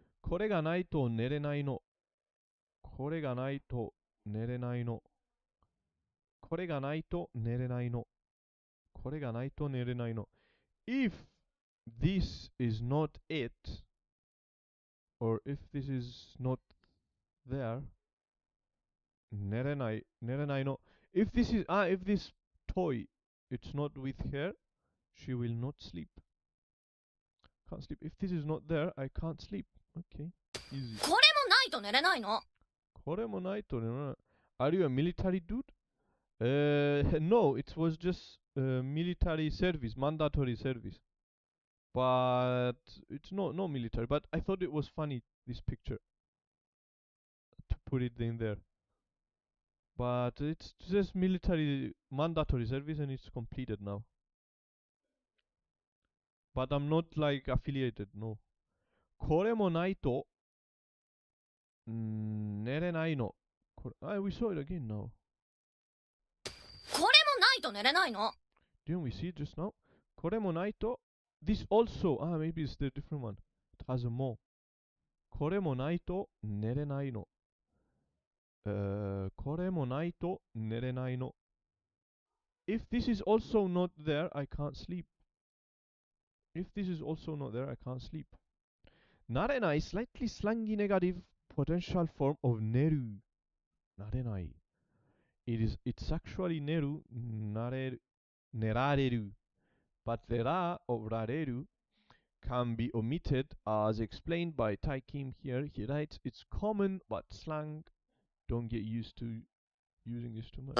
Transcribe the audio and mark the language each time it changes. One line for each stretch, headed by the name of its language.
Japanese: これがないと寝れないの。これがないと寝れないの。これがないと寝れないの。これがないと寝れないの。
English: If this is not it, or if this is not there,
Japanese: 寝れないの。
English: If this toy, it's not with her, she will not sleep. Can't sleep. If this is not there, I can't sleep. Okay, easy.
Japanese: これもないと寝れないの。これもないと寝れない。
English: Are you a military dude? No, it was just military service, mandatory service. But it's no military. But I thought it was funny, this picture, to put it in there. But it's just military mandatory service and it's completed now. But I'm not like affiliated, no.
Japanese: これもないと寝れないの。
English: We saw it again now.
Japanese: これもないと寝れないの。
English: Didn't we see it just now?
Japanese: これもないと
English: This also, maybe it's the different one. It has a more.
Japanese: これもないと寝れないの。これもないと寝れないの。
English: If this is also not there, I can't sleep. If this is also not there, I can't sleep.
Japanese: 慣れない
English: slightly slangy negative potential form of 寝る。
Japanese: 慣れない。
English: It's actually
Japanese: 寝る、寝られる。
English: But the ra of られる can be omitted as explained by Tai Kim here. He writes, it's common but slang. Don't get used to using this too much.